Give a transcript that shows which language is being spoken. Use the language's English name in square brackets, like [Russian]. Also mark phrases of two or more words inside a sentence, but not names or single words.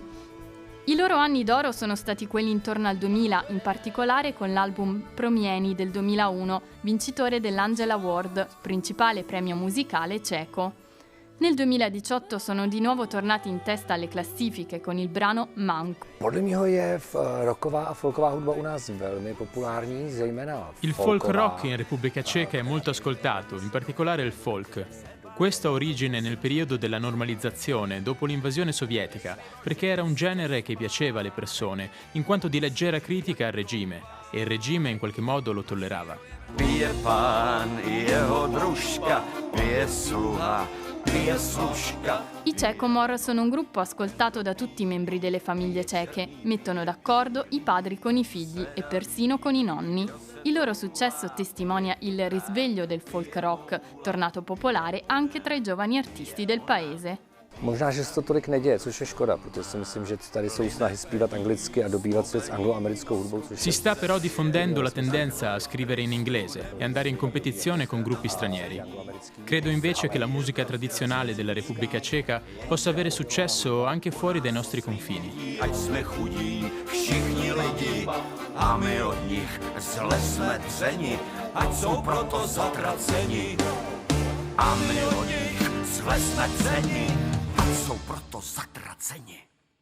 [Italian] I loro anni d'oro sono stati quelli intorno al 2000, in particolare con l'album Promieni del 2001, vincitore dell'Angel Award, principale premio musicale ceco. Nel 2018 sono di nuovo tornati in testa alle classifiche con il brano Monk. [Czech] Podle mého je rocková a folková hudba u nás velmi populární, zejména [Italian] il folk rock in Repubblica Ceca è molto ascoltato, in particolare il folk. Questo ha origine nel periodo della normalizzazione, dopo l'invasione sovietica, perché era un genere che piaceva alle persone, in quanto di leggera critica al regime, e il regime in qualche modo lo tollerava. [Czech] Pije pán i jeho družka, pije sluha, pije služka. [Italian] I Čekomor sono un gruppo ascoltato da tutti i membri delle famiglie ceche. Mettono d'accordo i padri con i figli e persino con i nonni. Il loro successo testimonia il risveglio del folk rock, tornato popolare anche tra i giovani artisti del paese. [Czech] Možná, že se to tolik neděje, což je škoda, protože si myslím, že tady jsou snahy zpívat anglicky a dobývat svět s angloamerickou hudbou. [Italian] Si sta però diffondendo la tendenza a scrivere in inglese e andare in competizione con gruppi stranieri. Credo invece che la musica tradizionale della Repubblica Ceca possa avere successo anche fuori dai nostri confini. [Czech] Ať jsme chudí, všichni lidi, a my od nich zle jsme dřeni, ať jsou proto zatraceni. A my od nich zle jsme dřeni, ať jsou proto zatraceni.